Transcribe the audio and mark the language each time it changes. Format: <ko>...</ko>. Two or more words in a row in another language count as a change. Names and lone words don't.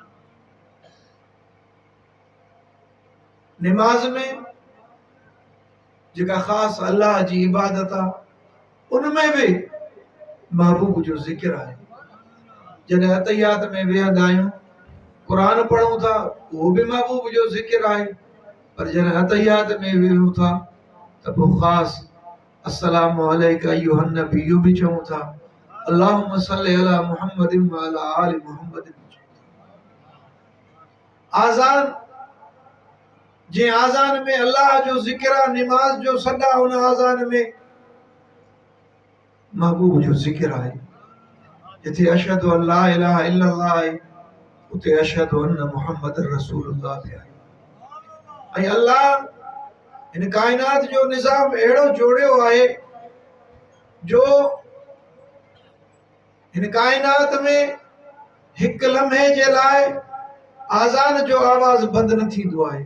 <sd>निमाज़ में जेका ख़ासि अल्लाह जी इबादत आहे, उनमें बि महबूब जो ज़िक्र आहे। जॾहिं अतहियात में वेहंदा आहियूं, क़ुरान पढ़ूं था, उहो बि महबूब जो ज़िक्र आहे। पर जॾहिं अतहियात में वेहूं था त पोइ ख़ासि</sd> <ar>السلام عليك أيها النبي</ar> <sd>बि चऊं था,</sd> <ar>اللهم صل على محمد وعلى آل محمد.</ar> <sd>आज़ान, जे आज़ान में अल्लाह जो ज़िक्र आहे, निमाज़ जो सॾा उन आज़ान में महबूब जो ज़िक्र आहे। जिथे</sd> <ar>أشهد أن لا إله إلا الله</ar> <sd>आहे, उते</sd> <ar>أشهد أن محمد رسول الله</ar> <sd>बि आहे। ऐं अल्लाह हिन काइनात जो निज़ाम अहिड़ो जोड़ियो आहे जो हिन काइनात में हिकु लम्हे जे लाइ आज़ान जो आवाज़ बंदि न थींदो आहे।</sd>